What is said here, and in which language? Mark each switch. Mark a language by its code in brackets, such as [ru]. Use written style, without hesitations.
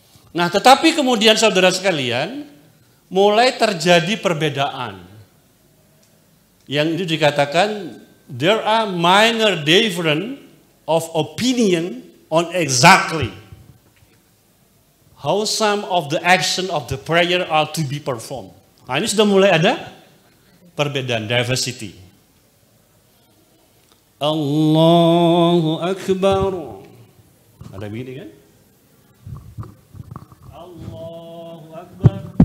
[id] Nah, tetapi kemudian saudara sekalian, mulai terjadi perbedaan. Yang itu dikatakan [en] there are minor difference of opinion on exactly how some of the action of the prayer are to be performed. [id] Nah, ini sudah mulai ada perbedaan, diversity. [ar] Allahu Akbar. [id] Ada begini kan? [ar] Allahu Akbar.